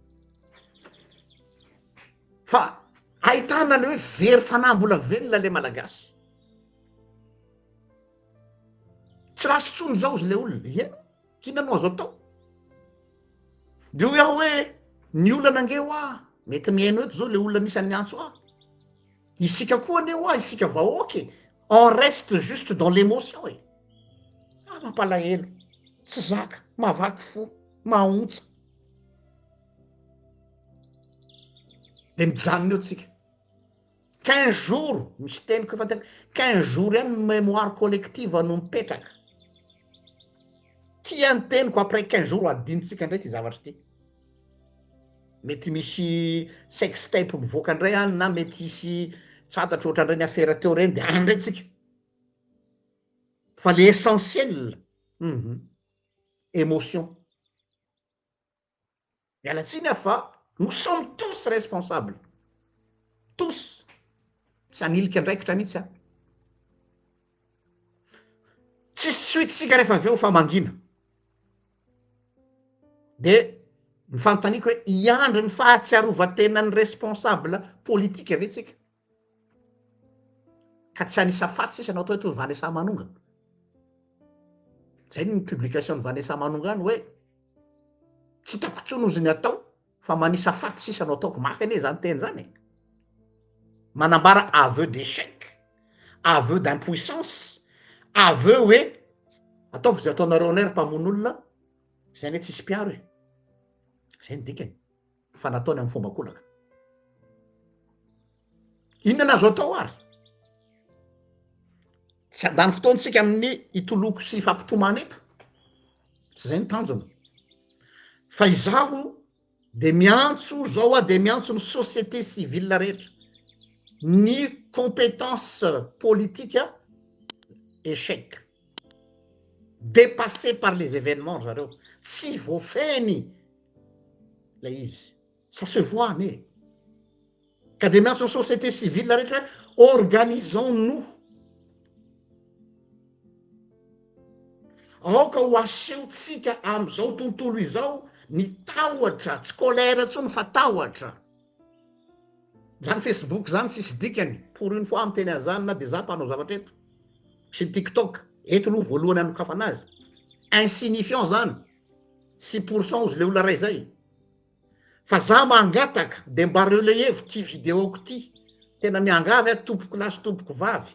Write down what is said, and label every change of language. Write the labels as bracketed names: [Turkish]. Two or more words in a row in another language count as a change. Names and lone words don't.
[Malagasy] Fa ahitana le hoe very fanambola velona le malagasy. Tsy rasy tsony zao izy le olona. Ino? Kina no azo atao? De ho iaho hoe ny olana angeo mety mihaino eto zao le olona nisy any antso isika koa aneo isika vahoaky [French] on reste juste dans l'émotion [Malagasy] e. Mampalahelo, tsy zaka, mavaky fo, mahontsa. De mijanona eo tsika. 15 jours, misy teniko efa tena 15 jours ihany [French] mémoire collective [Malagasy] no mipetraka. Tia ny teniko [French] après 15 jours [Malagasy] adinitsika ndray ty zavatra ty. Mety misy sextape mivoaka ndray any na mety hisy tsatatra ohatrandray ny affaire teo reny de andray tsika. [French] Fa le essentiel, émotion. [Malagasy] Mialatsiny fa [French] nous sommes tous responsables. Tous. [Malagasy] Tsy anilika andraikitra mihitsy tsisy suitsika rehefa aveo fa mangina. De ny fanontaniako hoe iandry ny fahatsiarovatenan'ny [French] responsable politique [Malagasy] ave tsika. ka tsy anisa faty sisa anao atao hoe Vanessa Manonga. Zay ny publication ny Vanessa Manonga any hoe tsy hitako intsony ozy ny atao fa manisa faty sisa anao ataoko mafy ane zany teny zany. Manambara [French] aveu d'échec, aveu d'impuissance, aveu [Malagasy] hoe ataovy zay ataonareo anay ry mpamono olona zay ane tsisy mpiaro e. Zay ny dikany fa nataony amin'ny fomba kolaka. Inona nazo atao ary? Tsy andany fotoantsika amin'ny itoloko sy fampitomana eto. Tsy zay ny tanjona. Fa izaho de miantso zao a de miantso ny [French] société civile [Malagasy] rehetra. [French] Ny compétence politique échec. Dépassé par les événements zareo. [Malagasy] Tsy voafeny la izy. [French] Ça se voit né. [Malagasy] Ka de miantso ny [French] société civile [Malagasy] rehetra, organisons-nous. Aoka ho asehontsika am'izao tontolo izao ny tahotra, tsy colère ntsony fa tahotra. Zany Facebook zany tsisy dikany, [French] pour une fois [Malagasy] miteny an'izany na de za mpanao zavatra eto. Sy ny TikTok, eto aloha voalohany anokafa anazy. Insignifiant zany. 6% ozy le olona ray zay. Fa za mangataka de mba relayevo ty videoko ty. Tena miangavy a tompoko lahy sy tompoko vavy.